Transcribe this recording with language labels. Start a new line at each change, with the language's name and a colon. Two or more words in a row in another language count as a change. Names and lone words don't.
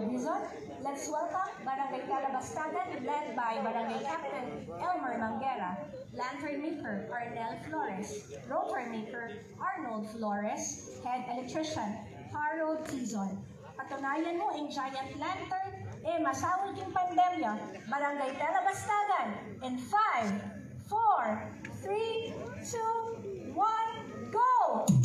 English: Dizon, let's welcome Barangay Galabastagan, led by Barangay Captain Elmer Mangera, Lantern Maker Arnel Flores, Rotor Maker Arnold Flores, Head Electrician Harold Tizon.
Filipino: Patunayan mo ang
English: giant lantern,
Pampanga: masawal king pandemya, Barangay Galabastagan,
English: in 5, 4, 3, 2, 1, go!